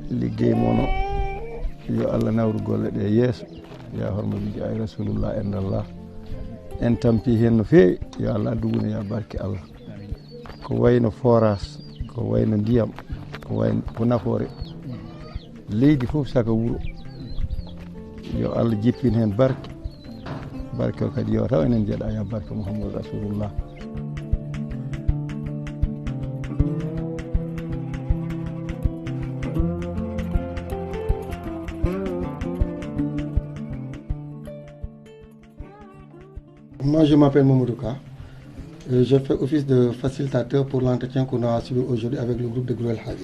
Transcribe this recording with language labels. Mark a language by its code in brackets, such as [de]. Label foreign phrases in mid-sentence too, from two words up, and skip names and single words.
[ff] liggey mono yo Allah nawru golle ɗe yeeso ya hormaɓeji ay rasulullah endallah en tampi hen no feewi yo Allah addugune ya barke Allah ko wayno forage ko wayno ndiyam ko wayno ko nafoore leydi fof saka wuro yo Allah jippin hen barke barke o kadi yo taw enen jeeɗa ya barke Muhammadu rasulullah. [fr] Moi, je m'appelle Mamadou Ka. Je fais office de facilitateur pour l'entretien qu'on a suivi aujourd'hui avec le groupe de Gurel Hadji.